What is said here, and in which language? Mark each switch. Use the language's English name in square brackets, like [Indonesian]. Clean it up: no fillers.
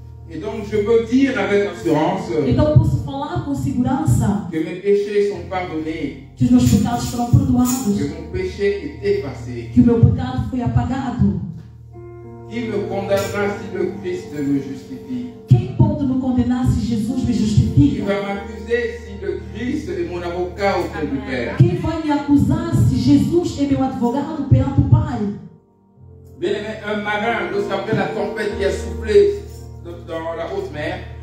[French] Et donc je peux dire avec assurance [Portuguese] Então eu posso falar com segurança [French] que mes péchés sont pardonnés, [Portuguese] que os meus pecados foram perdoados, [French] que mon péché est effacé. [Portuguese] que o meu pecado foi apagado. [French] Qui me condamnera si le Christ me justifie? [Portuguese] Quem pode me condenar se Jesus me [French] Qui [Portuguese] justifica? [French] va m'accuser si le Christ est mon avocat auprès du Père? [Portuguese] Quem vai me acusar se Jesus é meu advogado perante o Pai? [French] Bien aimé, un marin, lorsqu'après la tempête qui a soufflé dans la haute mer,